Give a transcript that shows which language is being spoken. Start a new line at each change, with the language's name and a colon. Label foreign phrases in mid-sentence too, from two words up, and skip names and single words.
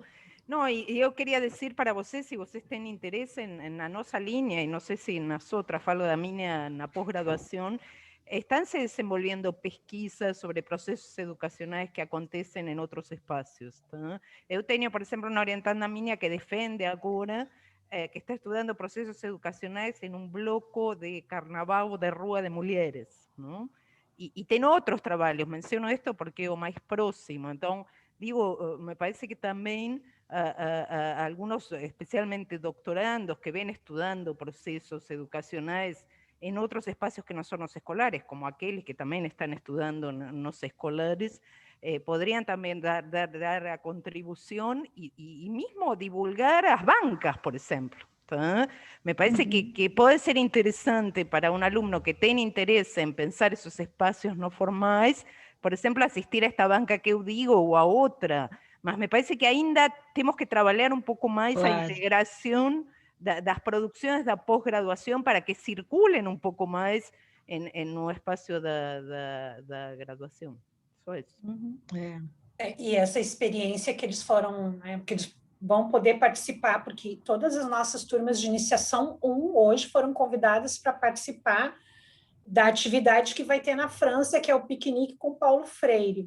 Portuguese: Não, e eu queria dizer para vocês, se vocês têm interesse na nossa linha, e não sei se nas outras, falo da minha na pós-graduação, estão se desenvolvendo pesquisas sobre processos educacionais que acontecem em outros espaços. Tá? Eu tenho, por exemplo, uma orientanda minha que defende agora que está estudando
Spanish: procesos educacionais en un bloco de carnaval de rúa
Portuguese: de mulheres,
Spanish: ¿no? Y tiene otros trabajos, menciono esto porque es o más próximo, entonces, digo, me parece que también algunos, especialmente doctorandos, que ven estudiando procesos educacionales en otros espacios que no son los escolares, como aquellos que también están estudiando en los escolares, podrían también dar a contribución y mismo divulgar a las bancas, por ejemplo. ¿tá? Me parece que puede ser interesante para un alumno que tiene interés en pensar esos espacios no formales, por ejemplo, asistir a esta banca que yo digo o a otra, mas me parece que ainda tenemos que trabajar un poco más a integración das producciones da pós-graduación para que circulen un poco más en un espacio da graduación.
Portuguese: Só isso. E essa experiência que eles foram, né, que eles vão poder participar, porque todas as nossas turmas de iniciação 1 hoje foram convidadas para participar da atividade que vai ter na França, que é o piquenique com Paulo Freire.